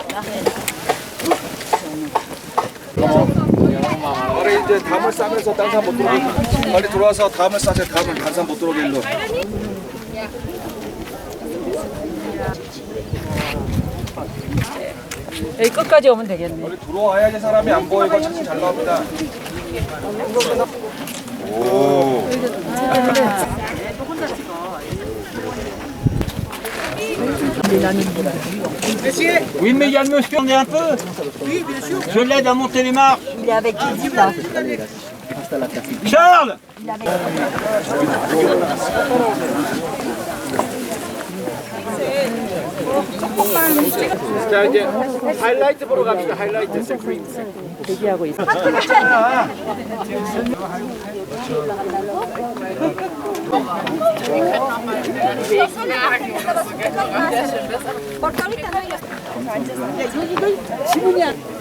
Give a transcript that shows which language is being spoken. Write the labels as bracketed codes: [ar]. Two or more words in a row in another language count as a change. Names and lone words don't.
[ko] 빨리 이제 담을 싸면서 딴 사람 못 들어오게, 빨리 들어와서 담을 싸세요. 담을 딴 사람 못 들어오게 일로. 여기 끝까지 오면 되겠네. 빨리 들어와야지 사람이 안 보이고 차차 잘 나옵니다. 오. [fr] Oui, mais il y a le monsieur, on est un peu. Oui, bien sûr. Je l'aide à monter les marches. Il est avec qui là Charles. [ko] 자, 이제 하이라이트 보러 갑시다. 하이라이트. 대기하고 있어. 지문이야.